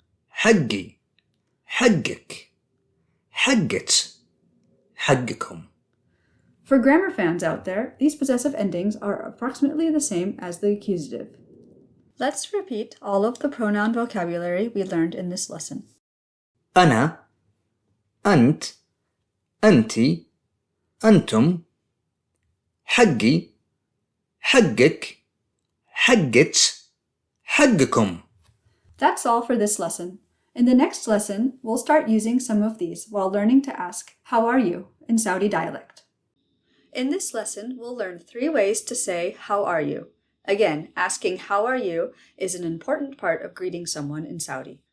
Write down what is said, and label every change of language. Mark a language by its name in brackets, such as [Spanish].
[Arabic] حقي حقك حقت حقكم. [English] For grammar fans out there, these possessive endings are approximately the same as the accusative. Let's repeat all of the pronoun vocabulary we learned in this lesson. [Arabic] أنا أنت أنتِ أنتم حقي حقك حقت حقكم. [English] That's all for this lesson. In the next lesson, we'll start using some of these while learning to ask, "How are you?" in Saudi dialect. In this lesson, we'll learn 3 ways to say, "How are you?" Again, asking "How are you?" is an important part of greeting someone in Saudi.